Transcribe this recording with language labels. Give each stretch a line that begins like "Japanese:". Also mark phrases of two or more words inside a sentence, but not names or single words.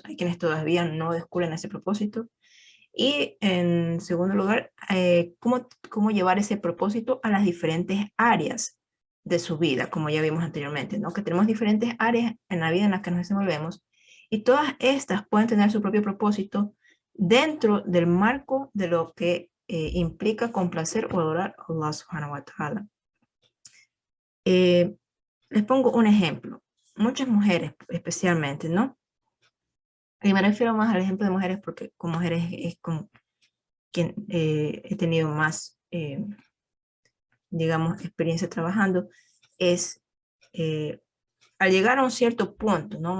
Spanish: Hay quienes todavía no descubren ese propósito. Y en segundo lugar, cómo llevar ese propósito a las diferentes áreas de su vida, como ya vimos anteriormente, ¿no? Que tenemos diferentes áreas en la vida en las que nos desenvolvemos y todas estas pueden tener su propio propósito dentro del marco de lo que implica complacer o adorar a Allah
Arabic: سبحانه وتعالى.
Spanish: Les pongo un ejemplo. Muchas mujeres especialmente, ¿no? Y me refiero más al ejemplo de mujeres porque con mujeres es como quien he tenido más, digamos, experiencia trabajando, es al llegar a un cierto punto, ¿no?